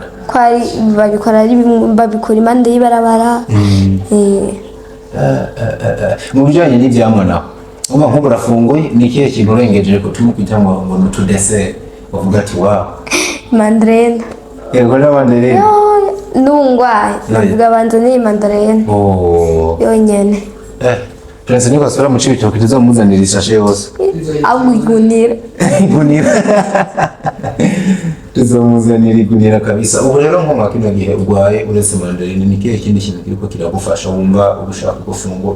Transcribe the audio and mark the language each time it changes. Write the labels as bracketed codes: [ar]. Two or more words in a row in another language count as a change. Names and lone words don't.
[rn] kwari babikora impande y'ibarabara mu bijyanye n'ibyamwa naho uba nk'ubu urafunguye ni ikihe kintu urengeje ko turimo kwita ngo ni utudeseri bavuga ati wawu mandarena yego n'amandarena n'ungwaye navuga banza n'iyi mandarena yonyene Prince niko asubira mu cibitoke tuzomuzanira ishashe yose ahubwo igunira tuzomuzanira igunira kabisa ubu rero nko mwaka ino gihe urwaye uretse mandarena ni ikihe kindi kintu kiriko kiragufasha wumva ugushaka gufungura